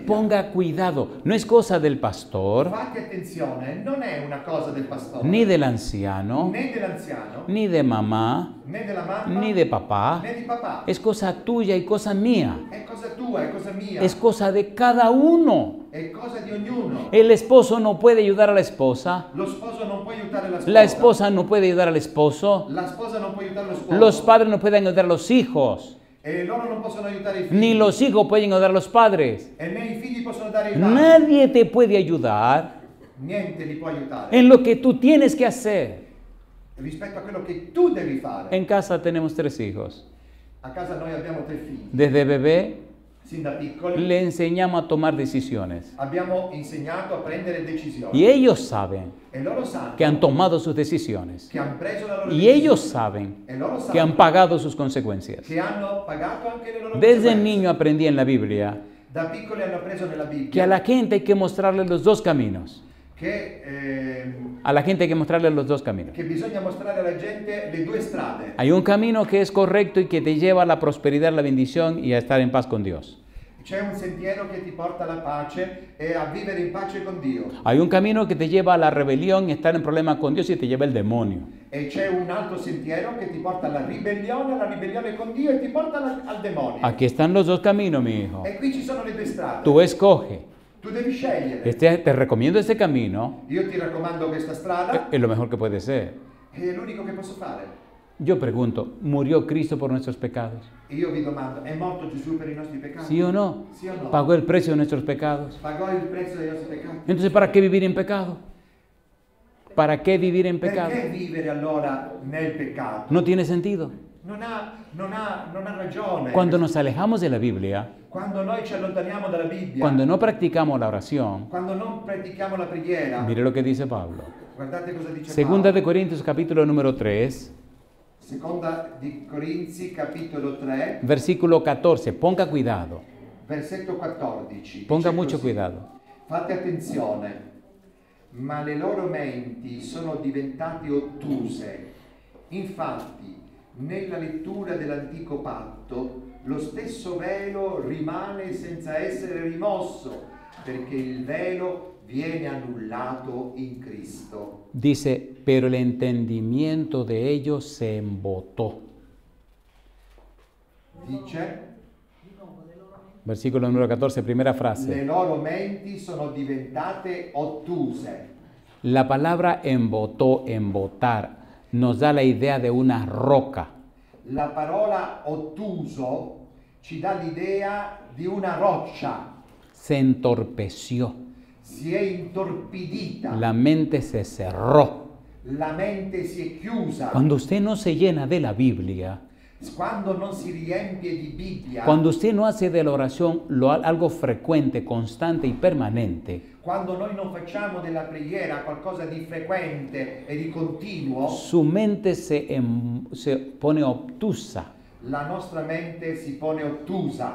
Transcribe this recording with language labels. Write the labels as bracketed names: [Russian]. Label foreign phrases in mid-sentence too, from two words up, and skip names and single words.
[Spanish] Ponga cuidado, no es cosa del pastor, [Italian] Fate attenzione, non è una cosa del pastore, [Spanish] ni del anciano, [Italian] né dell'anziano, [Spanish] ni de mamá, [Italian] né della mamma, [Spanish] ni de papá. [Italian] né di papà. [Spanish] Es cosa tuya y cosa mía. [Italian] È cosa tua, è cosa mia, [Spanish] Es cosa de cada uno. [Italian] è cosa di ognuno. [Spanish] El esposo no puede ayudar a la esposa. [Italian] Lo sposo non può aiutare la sposa. [Spanish] La esposa no puede ayudar al esposo. [Italian] La sposa non può aiutare lo sposo. [Spanish] Los padres no pueden ayudar a los hijos. [Italian] E loro non possono aiutare i figli. [Spanish] Ni los hijos pueden ayudar a los padres. [Italian] E né i figli possono dare ai padri. [Spanish] Nadie te puede ayudar [Italian] Niente li può aiutare [Spanish] en lo que tú tienes que hacer. [Italian] rispetto a quello che tu devi fare. [Spanish] En casa tenemos 3 hijos. [Italian] A casa noi abbiamo 3 figli. [Spanish] Desde bebé [Italian] Sin da piccoli [Spanish] le enseñamos a tomar decisiones. [Italian] abbiamo insegnato a prendere decisioni. [Spanish] Y ellos saben [Italian] E loro sanno [Spanish] que han tomado sus decisiones. [Italian] che hanno preso la loro [Spanish] Y [Italian] decisione. [Spanish] ellos saben [Italian] E loro [Spanish] que han [Italian] sanno [Spanish] pagado sus consecuencias. [Italian] che hanno pagato anche le loro [Spanish] Desde [Italian] conseguenze. [Spanish] niño aprendí en la Biblia [Italian] Da piccoli hanno preso nella [Spanish] que [Italian] Bibbia [Spanish] a la gente hay que mostrarle los 2 caminos. [Italian] che [Spanish] A la gente hay que mostrarle los 2 caminos. [Italian] bisogna mostrare alla gente le 2 strade. [Spanish] Hay un camino que es correcto y que te lleva a la prosperidad, la bendición y a estar en paz con Dios. [Italian] C'è un sentiero che ti porta alla pace e a vivere in pace con Dio. [Spanish] Hay un camino que te lleva a la rebelión y estar en problemas con Dios y te lleva el demonio. [Italian] E c'è un altro sentiero che ti porta alla ribellione con Dio e ti porta al demonio. [Spanish] Aquí están los 2 caminos, mi hijo. [Italian] E qui ci sono le 2 strade. [Spanish] Tú escoge. [Italian] Tu devi scegliere. [Spanish] Te recomiendo este camino. [Italian] Io ti raccomando questa strada, [Spanish] Es lo mejor que puede ser. [Italian] è l'unico che posso fare. [Spanish] Yo pregunto, ¿murió Cristo por nuestros pecados? [Italian] E io vi domando, è morto Gesù per i nostri peccati? [Spanish] ¿Sí o no? [Italian] Sì o no? [Spanish] ¿Pagó el precio de nuestros pecados? [Italian] Pagò il prezzo dei nostri peccati. [Spanish] Entonces, ¿para qué vivir en pecado? ¿Para qué vivir en pecado? [Italian] Perché vivere allora nel peccato? [Spanish] No tiene sentido. [Italian] Non ha ragione. [Spanish] Cuando nos alejamos de la Biblia, [Italian] Quando noi ci allontaniamo dalla Bibbia, [Spanish] cuando no practicamos la oración, [Italian] quando non pratichiamo la preghiera, [Spanish] mire lo que dice Pablo. [Italian] guardate cosa dice [Spanish] Segunda de [Italian] Paolo. [Spanish] Corintios capítulo número 3, [Italian] Seconda di Corinzi, capitolo 3, [Spanish] versículo 14. Ponga cuidado. [Italian] versetto 14. [Spanish] Ponga [Italian] Dice [Spanish] mucho [Italian] così: [Spanish] cuidado. [Italian] Fate attenzione, ma le loro menti sono diventate ottuse. Infatti, nella lettura dell'antico patto, lo stesso velo rimane senza essere rimosso, perché il velo viene annullato in Cristo. [Spanish] Dice, pero el entendimiento de ellos se embotó. [Italian] Dice, [Spanish] Versículo número 14, primera [Italian] le [Spanish] frase. [Italian] loro menti sono diventate ottuse. [Spanish] La palabra embotó, embotar, nos da la idea de una roca. [Italian] La parola ottuso ci dà l'idea di una roccia. [Spanish] Se entorpeció. [Italian] Si è intorpidita, [Spanish] La mente se cerró. [Italian] la mente si è chiusa. [Spanish] Cuando usted no se llena de la Biblia, [Italian] Quando non si riempie di Bibbia, [Spanish] cuando usted no hace de la oración algo frecuente, constante y permanente, [Italian] quando noi non facciamo della preghiera qualcosa di frequente e di continuo, [Spanish] su mente se pone obtusa. [Italian] la nostra mente si pone ottusa.